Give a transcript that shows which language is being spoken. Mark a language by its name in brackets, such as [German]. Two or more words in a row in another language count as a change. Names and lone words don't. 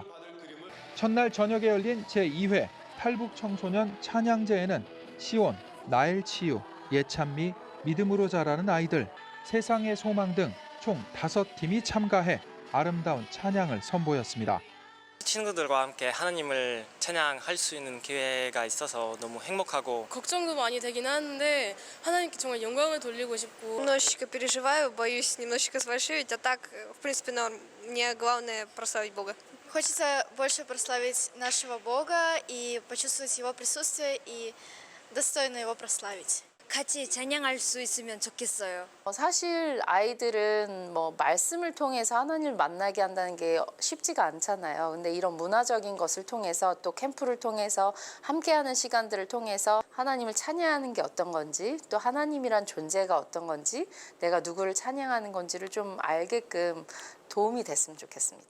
[Korean] 첫날 저녁에 열린 제2회 탈북 청소년 찬양제에는 시온, 나엘 치유, 예찬미, 믿음으로 자라는 아이들, 세상의 소망 등 총 5팀이 참가해 아름다운 찬양을 선보였습니다. 친구들과 함께 하나님을 찬양할 수 있는 기회가 있어서 너무 행복하고 걱정도 많이 되긴 하는데 하나님께 정말 영광을 돌리고 싶고 [Russian] Немножечко переживаю, боюсь немножечко сфальшивить, а так, в принципе, норм. Мне главное прославить Бога. Хочется больше прославить нашего Бога и почувствовать Его присутствие и достойно Его прославить. [Korean] 같이 찬양할 수 있으면 좋겠어요. 사실 아이들은 말씀을 통해서 하나님을 만나게 한다는 게 쉽지가 않잖아요. 근데 이런 문화적인 것을 통해서 또 캠프를 통해서 함께하는 시간들을 통해서 하나님을 찬양하는 게 어떤 건지, 또 하나님이란 존재가 어떤 건지, 내가 누구를 찬양하는 건지를 좀 알게끔 도움이 됐으면 좋겠습니다.